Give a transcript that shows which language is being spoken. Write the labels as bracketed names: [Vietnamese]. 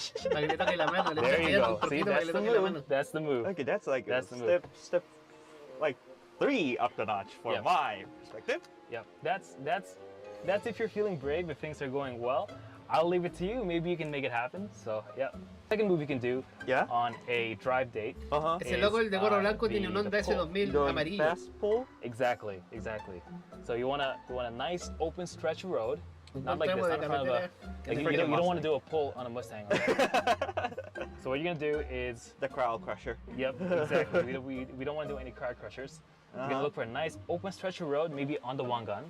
[English] There you go. See, that's the move. That's the move. Okay, that's like that's step like 3 up the notch for my perspective. Yep. That's if you're feeling brave, if things are going well. I'll leave it to you. Maybe you can make it happen. So, yeah. Second move you can do on a drive date. [Spanish] Ese loco, el de gorro blanco, tiene un Honda S2000 amarillo. [English] Fast pull? Exactly. So you want a nice open stretch of road. Not like this, not in front of a... Like you don't want to do a pull on a Mustang. Right? So what you're going to do is... The crowd crusher. Yep, exactly. we don't want to do any crowd crushers. You're going to look for a nice open stretch of road, maybe on the one gun.